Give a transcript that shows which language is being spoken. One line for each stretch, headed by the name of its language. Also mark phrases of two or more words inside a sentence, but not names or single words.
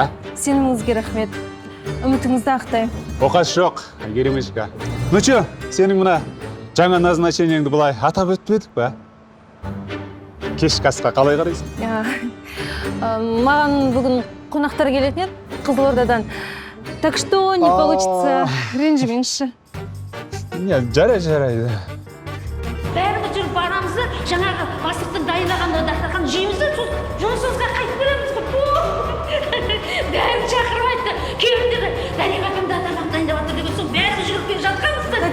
Kazakh: сеніміңізге рахмет. Үмітіңізді ақтаймын. Оқас жоқ, Әйгеремечка.
Russian: Ну че,
Kazakh: сенің мына жаңа назначениеңді бұлай атап өтпедік ба? Кешкі асқа қалай қарайсың? Маған бүгін қонақтар келетін еді, Қызылордадан.
Russian: Так что не получится,
Kazakh: ренжімеңізші. Жарайды. Бәріміз жүріп барамыз да, жаңағы бастықтың дайындаған дастархан жейміз да, жұмысымызға қайтып береміз. Бәрін шақырып айтты. Келіңдер, Дариға апам дастархан дайындап жатыр деген соң бәріміз жүріп келе жатқанбыз да.